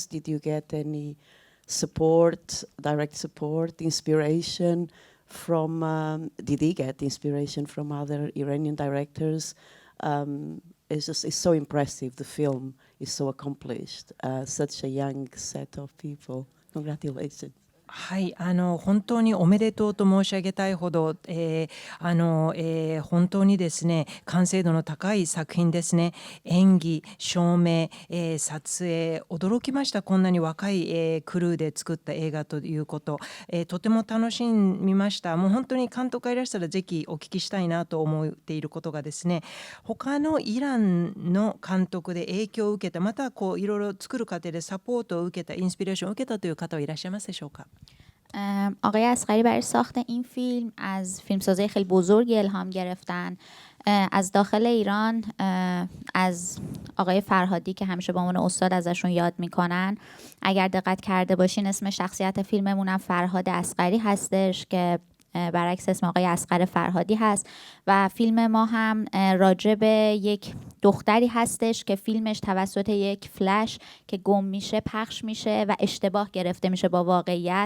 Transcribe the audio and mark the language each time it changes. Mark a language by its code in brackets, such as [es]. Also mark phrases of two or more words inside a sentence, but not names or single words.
[en] Did you get any support, direct support, inspiration from, did he get inspiration from other Iranian directors? It's so impressive, the film is so accomplished, such a young set of people. Congratulations. [ja] はい、本当におめでとうと申し上げたいほど、本当にですね、完成度の高い作品ですね。演技、照明、撮影、驚きました。こんなに若い、クルーで作った映画ということ、とても楽しみました。もう本当に監督がいらしたらぜひお聞きしたいなと思っていることがですね、他のイランの監督で影響を受けた、またこういろいろ作る過程でサポートを受けた、インスピレーションを受けたという方はいらっしゃいますでしょうか。 [fa] آقای اصغری برای ساخت این فیلم از فیلمسازی خیلی بزرگی الهام گرفتن. از داخل ایران از آقای فرهادی که همیشه با عنوان استاد ازشون یاد میکنن، اگر دقت کرده باشین اسم شخصیت فیلممون هم فرهاد اصغری هستش که برعکس اسم آقای اصغر فرهادی هست و فیلم ما هم راجع به یک دختری هستش که فیلمش توسط یک فلش که گم میشه پخش میشه و اشتباه گرفته میشه با واقعیت.